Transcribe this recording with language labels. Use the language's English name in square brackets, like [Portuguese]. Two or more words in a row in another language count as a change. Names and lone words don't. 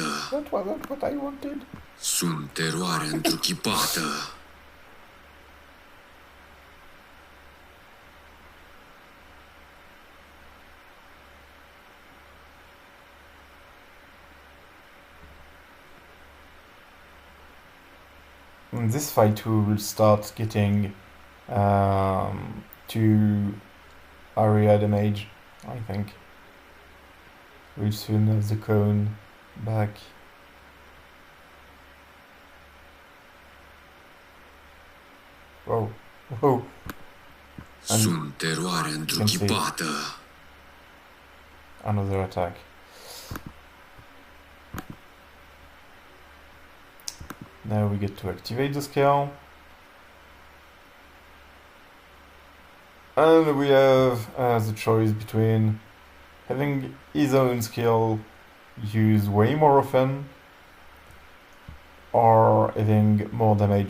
[English] That wasn't what I wanted. [Romanian] Sunt teroare întruchipată. [English] In this fight we will start getting 2 area damage, I think. We'll soon have the cone back. Whoa, whoa. [Romanian] Sunt teroare întruchipată. [English] Another attack. Now we get to activate the skill. And we have the choice between having his own skill used way more often or having more damage.